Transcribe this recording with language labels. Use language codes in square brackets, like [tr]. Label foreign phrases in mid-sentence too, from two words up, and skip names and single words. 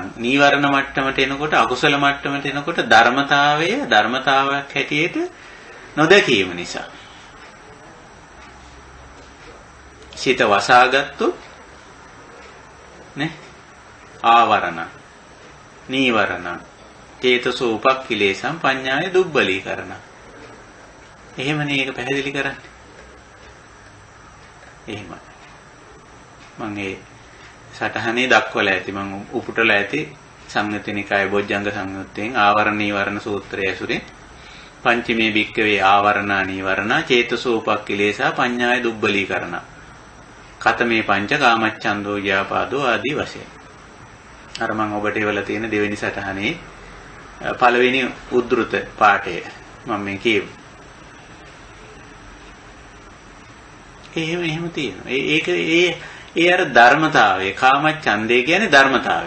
[si] නීවරණ මට්ටමට එනකොට අකුසල මට්ටමට එනකොට ධර්මතාවයක් හැටියට නොදැකීම නිසා සිත වසාගත්තොත් නේ [pi] ආවරණ නීවරණ චේතසෝ උපක්ඛිලේසම් පඤ්ඤාය දුබ්බලීකරණ. [si] එහෙමනේ ඒක පැහැදිලි කරන්නේ. එහෙමයි. මම ඒ සටහනේ දක්වලා ඇති. මම උපුටලා ඇති සංයුත්තිනිකාය බොජ්ජංග සංයුත්තෙන් ආවරණ නීවරණ සූත්‍රය ඇසුරේ [pi] පංචමේ භික්කවේ ආවරණා නීවරණා චේතසෝ උපක්ඛිලේසා පඤ්ඤාය දුබ්බලීකරණ. කතමේ පංච කාමච්ඡන්தோ ව්‍යාපාදෝ [si] ආදී වශයෙන්. අර මම ඔබට එවලා තියෙන දෙවෙනි සටහනේ පළවෙනි උද්දෘත පාඨය මම මේ කියමු. එහෙම තියෙනවා. ඒක අර ධර්මතාවය. කාමච්ඡන්දේ කියන්නේ ධර්මතාවය.